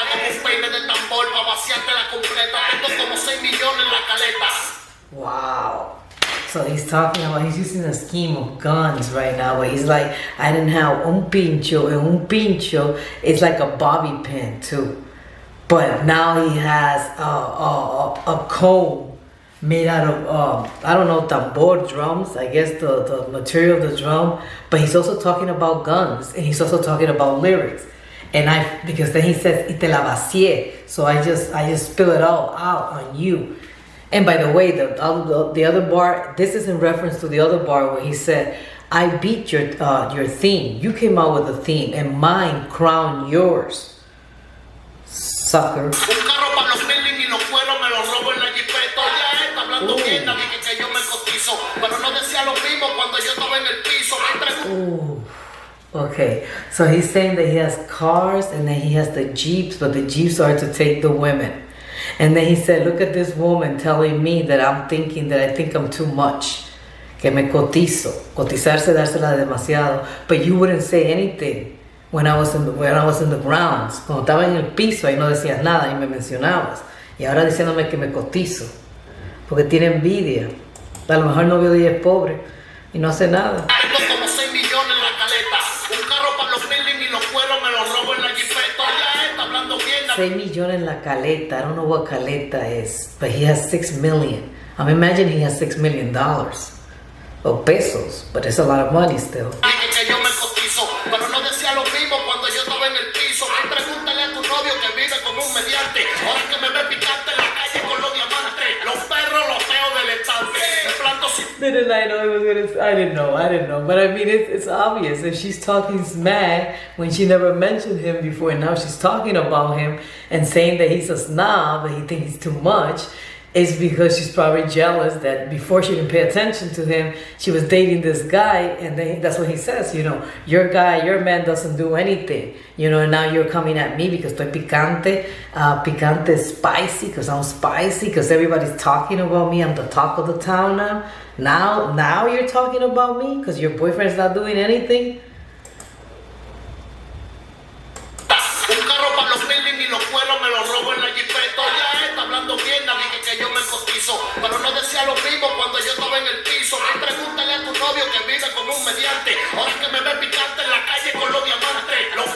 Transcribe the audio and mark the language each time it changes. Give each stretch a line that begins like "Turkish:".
Spanish: Tengo un peine de tambor para vaciarte la completa. Tengo como 6 millones en la caleta. Wow.
English: So he's talking about, he's using a scheme of guns right now, but he's like, I didn't have
Spanish: un pincho,
English: and un pincho is like a bobby pin too. But now he has a comb made out of, I don't know, tambor drums, I guess the material of the drum, but he's also talking about guns, and he's also talking about lyrics. And because then he says,
Spanish: y te la vacié,
English: so I just spill it all out on you. And by the way, the other bar, this is in reference to the other bar where he said, I beat your theme. You came out with a theme, and mine crowned yours. Sucker.
Spanish: Un carro para los building y los cueros me los robo en la jipeta. Ya está hablando mierda, dije que yo me cotizo. Pero no decía lo mismo cuando yo estaba en el piso. Ooh.
English: Okay, so he's saying that he has cars and then he has the Jeeps, but the Jeeps are to take the women. And then he said, look at this woman telling me that I think I'm too much.
Spanish: Que me cotizo. Cotizarse, dársela demasiado.
English: But you wouldn't say anything when I was in the grounds.
Spanish: Cuando estaba en el piso, ahí no decías nada y me mencionabas. Y ahora diciéndome que me cotizo. Porque tiene envidia. A lo mejor el novio de ella es pobre y no hace nada. Tengo como 6 millones en la caleta. Un carro para los building y los cueros me los robo en la jipeta. Ya está hablando mierda. 6 millones en la caleta.
English: I don't know what caleta is, but he has 6 million. I imagine he has $6 million. Or pesos, but it's a lot of money still.
Spanish: Dije que yo me cotizo, pero no decía lo mismo cuando yo estaba en el piso. Ay, pregúntale a tu novio que vive como un mediante. Ahora que me ve picante en la calle con los diamantes. Los perros los veo del estante. Me planto sin...
English: didn't I know it was gonna? I didn't know. But I mean, it's obvious. If she's talking smack when she never mentioned him before, and now she's talking about him and saying that he's a snob, that he thinks he's too much, it's because she's probably jealous that before she didn't pay attention to him, she was dating this guy, and then that's what he says. You know, your man doesn't do anything. You know, and now you're coming at me because
Spanish: estoy picante.
English: Picante is spicy because I'm spicy because everybody's talking about me. I'm the talk of the town now. Now you're talking about me because your boyfriend's not doing anything.
Spanish: Un carro para los building y los cueros me los robo en la jipeta. Ya está hablando bien, dije que yo me cotizo. Pero no decía lo mismo cuando yo estaba en el piso. Ven, pregúntale a tu novio que vive como un mediante. Ahora que me ve picante en la calle con los diamantes.